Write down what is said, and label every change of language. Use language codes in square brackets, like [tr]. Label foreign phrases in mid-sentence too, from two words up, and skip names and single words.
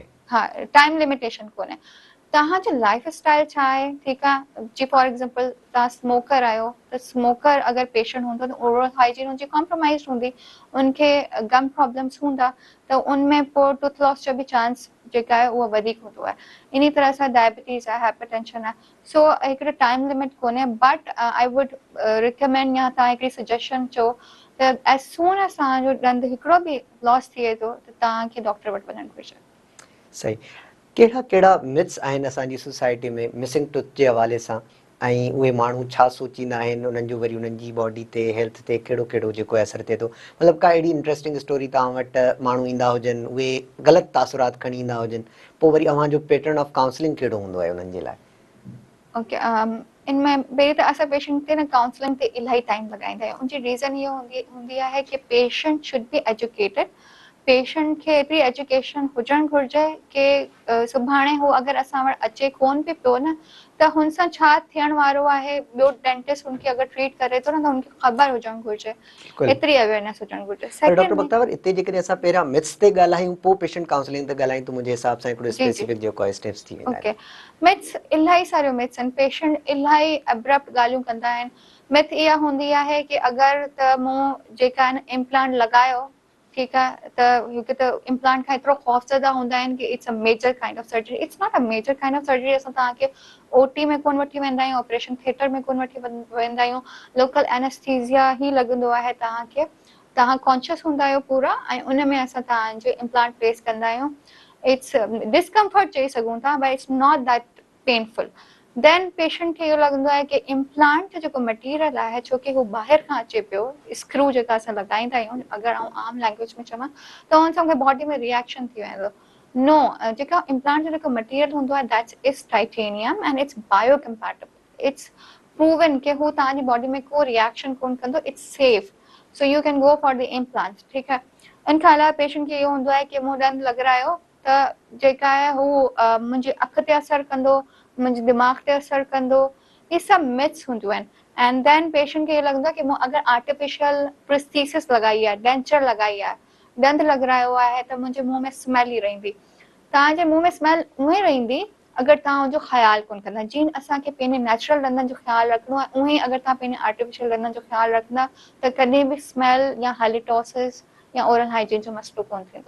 [sd] हाँ [en] time limitation [sd] कोन्हे तव्हांजो [en] life style [sd] छा आहे ठीकु आहे जी [en] for example [sd] तव्हां स्मोकर आहियो त स्मोकर अगरि पेशेंट हूंदो त [en] oral hygiene [sd] हुनजी कॉम्प्रोमाइज़ हूंदी उनखे [en] gum problems [sd] हूंदा त उनमें पोइ [en] tooth loss [sd] जो बि चांस जेका आहे उहा वधीक हूंदो आहे इन तरह सां डायबिटीज़ आहे हाइपरटेंशन आहे सो हिकिड़ो [en] time limit [sd] कोन्हे [en] but I would recommend [sd] या तव्हां हिकिड़ी सजेशन चओ त [en] as soon as [sd] तव्हांजो ॾंद हिकिड़ो बि लॉस थिए थो त तव्हांखे डॉक्टर वटि वञणु घुरिजे सही कहिड़ा कहिड़ा मिथ्स आहिनि असांजी सोसाइटी में [en] missing tooth [sd] जे हवाले सां ऐं उहे माण्हू छा सोचींदा आहिनि उन्हनि जो वरी उन्हनि जी बॉडी ते हेल्थ ते कहिड़ो कहिड़ो जेको असरु थिए थो मतिलबु का अहिड़ी [en] interesting story [sd] तव्हां वटि माण्हू ईंदा हुजनि उहे ग़लति तासुरात खणी ईंदा हुजनि पोइ वरी अव्हांजो [en] pattern of counselling [sd] कहिड़ो हूंदो आहे उन्हनि जे लाइ ओके इनमें पहिरीं त असां पेशेंट खे न काउंसलिंग ते इलाही टाइम लॻाईंदा आहियूं उनजी रीज़न इहो हूंदी आहे कि [en] patient should be educated [sd] पेशेंट खे एतिरी एजुकेशन हुजणु घुरिजे कि सुभाणे हू अगरि असां वटि अचे कोन बि पियो न त हुन सां छा थियण वारो आहे ॿियो डेंटिस्ट हुनखे अगरि ट्रीट करे थो न त हुनखे ख़बर हुजणु घुरिजे बिल्कुलु एतिरी अवेयरनेस हुजणु घुरिजे पर डॉक्टर सेकेंड में बख्तावर हिते जेकॾहिं असां पहिरियां मिथ्स ते ॻाल्हायूं पोइ [en] patient counselling [sd] ते ॻाल्हायूं त मुंहिंजे हिसाब सां हिकिड़ो जी जी स्पेसिफिक जेको आहे स्टेप्स थी वेंदा ओके मिथ्स इलाही सारियूं मिथ्स आहिनि पेशेंट इलाही अब्रप्ट ॻाल्हियूं कंदा आहिनि मिथ इहा हूंदी आहे कि अगरि त मूं जेका आहिनि इम्प्लांट लॻायो ठीकु आहे त हिकु त इम्प्लांट खां एतिरो ख़ौफ़ज़दा हूंदा आहिनि कि [en] it's a major kind of surgery it's not a major kind of surgery [sd] असां तव्हांखे ओटी में कोन वठी वेंदा आहियूं [en] operation theatre [sd] में कोन वठी वेंदा आहियूं [en] local anesthesia [sd] ई लॻंदो आहे तव्हांखे तव्हां कॉन्शियस हूंदा आहियो पूरा ऐं उन में असां तव्हांजो इम्प्लांट प्लेस कंदा आहियूं [en] it's discomfort [sd] चई सघूं था [en] but it's not that painful then [sd] पेशेंट खे इहो लॻंदो आहे कि इम्प्लांट जो जेको मटीरियल आहे छो कि हू ॿाहिरि खां अचे पियो स्क्रू जेका असां लॻाईंदा आहियूं अगरि आम लैंग्वेज में चवां त हुन सां मूंखे बॉडी में रिएक्शन थी वेंदो नो जेका इम्प्लांट जो जेको मटीरियल हूंदो आहे [en] that's is titanium and it's biocompatible it's proven [sd] कि हू तव्हांजी बॉडी में को रिएक्शन कोन कंदो [en] it's safe so you can go for the implant [sd] ठीकु आहे इन खां अलावा पेशेंट खे इहो हूंदो आहे कि मूं ॾंद लॻारायो त जेका आहे हू मुंहिंजी अखि ते असरु कंदो मुंहिंजे दिमाग़ ते असरु कंदो इहे सभु मिथ्स हूंदियूं आहिनि [en] and then [sd] पेशेंट खे इहो लॻंदो आहे कि मूं अगरि [en] artificial prosthesis [sd] लॻाई आहे डेंचर लॻाई आहे ॾंद लॻारायो आहे त मुंहिंजे मुंहं में स्मेल ई रहंदी तव्हांजे मुंहं में स्मेल उअं ई रहंदी अगरि तव्हां हुनजो ख़्यालु कोन कंदा जीअं असांखे पंहिंजे नेचुरल ॾंदनि जो ख़्यालु रखिणो आहे उअं ई अगरि तव्हां पंहिंजे आर्टिफिशियल ॾंदनि जो ख़्यालु रखंदा त कॾहिं बि स्मेल या हाइलिटोसिस या [en] oral hygiene [sd] जो मसइलो कोन थींदो